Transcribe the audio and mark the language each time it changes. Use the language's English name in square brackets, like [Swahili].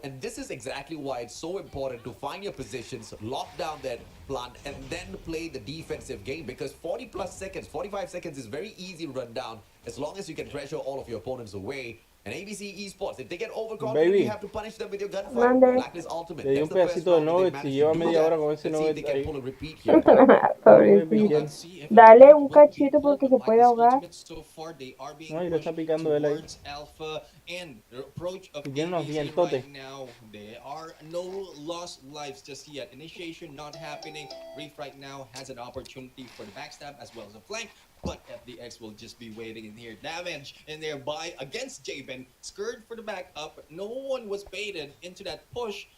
[English] And this is exactly why it's so important to find your positions, lock down that plant, and then play the defensive game, because 40 plus seconds, 45 seconds is very easy to run down as long as you can pressure all of your opponents away. And ABC Esports, if they get overconfident, you have to punish them with your gunfire. Blacklist Ultimate. [Spanish] Le di un pedacito de nuggets y lleva media hora con ese nugget ahí. Pobrecito. Dale un cachito porque se puede ahogar. No, y lo está picando él ahí. Y tiene unos dientotes. [English] There are no lost lives just yet. Initiation not happening. Reef right now has an opportunity for the backstab as well as a flank. But FDX will just be waiting in here. Damage in there by against Javen. Skirt for the backup. No one was baited into that push.